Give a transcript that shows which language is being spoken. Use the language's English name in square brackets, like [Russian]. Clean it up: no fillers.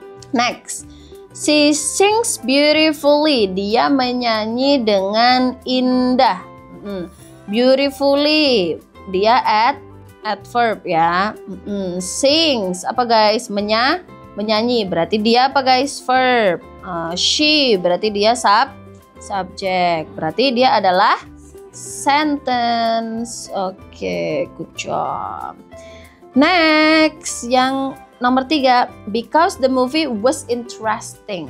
[English] Next, she sings beautifully. [Indonesian] Dia menyanyi dengan indah. Beautifully, dia adverb ya. Sings apa guys? Menyanyi. Berarti dia apa guys? Verb. She berarti dia subject. Berarti dia adalah sentence. [English] Oke, good job. Next, [Indonesian] yang nomor 3, [English] because the movie was interesting.